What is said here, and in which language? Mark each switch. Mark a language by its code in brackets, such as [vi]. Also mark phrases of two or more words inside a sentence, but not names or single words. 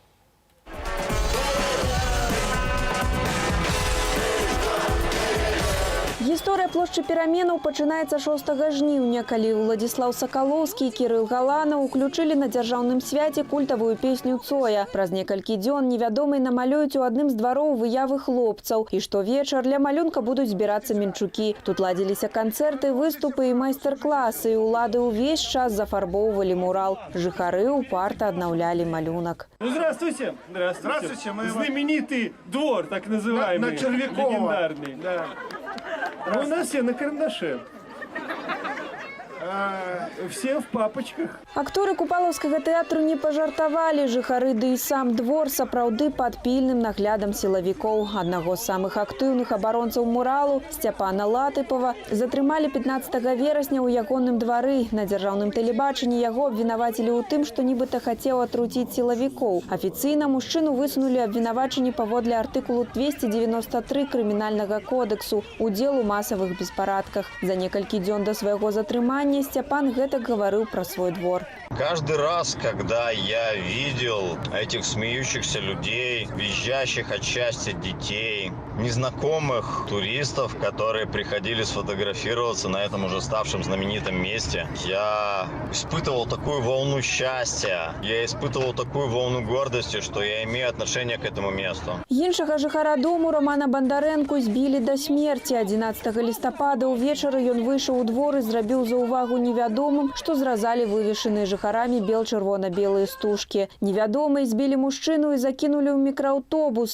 [be] Гісторыя плошчы Пераменаў пачынаецца 6 жніўня, калі Уладзіслаў Сакалоўскі і Кірыл Галанаў уключылі на дзяржаўным свяце культавую песню «Цоя». Праз некалькі дзён невядомыя намалююць у адным з двароў выявы хлопцаў. І штовечар для малюнка будуць збірацца менчукі. Тут ладзіліся канцэрты, выступы і майстар-класы. І улады ўвесь час зафарбоўвалі мурал. Жыхары упарта аднаўлялі малюнак. [ru] Здравствуйте. Здравствуйте. Мы знаменитый двор, так называемый. На Червякова. Легендарный. Да. А у нас все на карандаше. Все в папочках. [be] Акторы Купалаўскага тэатру не пажартавалі. Жыхары ды і сам двор сапраўды пад пільным наглядам сілавікоў. Аднаго з самых актыўных абаронцаў муралу, Сцяпана Латыпова, затрымалі 15 верасня ў ягоным двары. На дзяржаўным тэлебачанні яго абвінавацілі ў тым, што нібыта хацеў атруціць сілавікоў. Афіцыйна мужчыну высунулі абвінавачанні паводле артыкулу 293 крымінальнага кодексу «Удзел у масавых беспарадках». За некалькі дзён да свайго затрымання Степан гэтак [ru] говорил про свой двор. Каждый раз, когда я видел этих смеющихся людей, визжащих от счастья детей, незнакомых туристов, которые приходили сфотографироваться на этом уже ставшем знаменитом месте, я испытывал такую волну счастья, я испытывал такую волну гордости, что я имею отношение к этому месту. [be] Іншага жыхара дому Романа Бандарэнку збілі да смерти. 11 лістапада ўвечары ён выйшаў у двор і зрабіў заўвагу невядомым, што зразалі вывешаныя жыхарамі бел-чырвона-белыя стужкі. Невядомыя збілі мужчыну і закінулі ў мікрааўтобус.